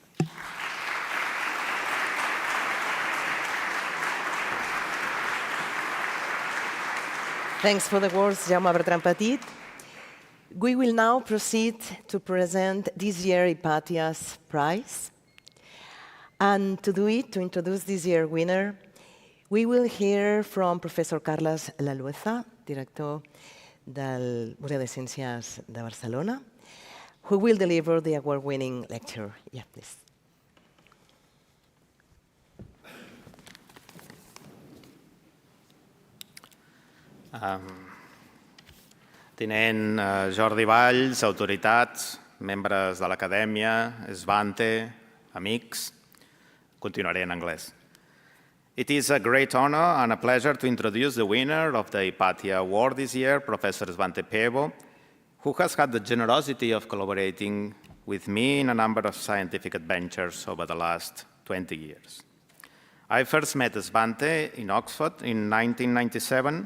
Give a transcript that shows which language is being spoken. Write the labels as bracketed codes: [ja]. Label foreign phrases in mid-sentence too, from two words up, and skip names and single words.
[en] Thanks for the words, Jaume Bertran Petit. We will now proceed to present this year's Hipàtia's prize. And to do it, to introduce this year's winner, we will hear from Professor Carles Lalueza, [ca] director del Museu de Ciències de Barcelona, [en] who will deliver the award-winning lecture. Yeah, please. [ca] Tinent Jordi Valls, autoritats, membres de l'acadèmia, Svante, amics, continuaré en anglès. [en] It is a great honor and a pleasure to introduce the winner of the Hipàtia Award this year, Professor Svante Pääbo, who has had the generosity of collaborating with me in a number of scientific adventures over the last 20 years. I first met Svante in Oxford in 1997.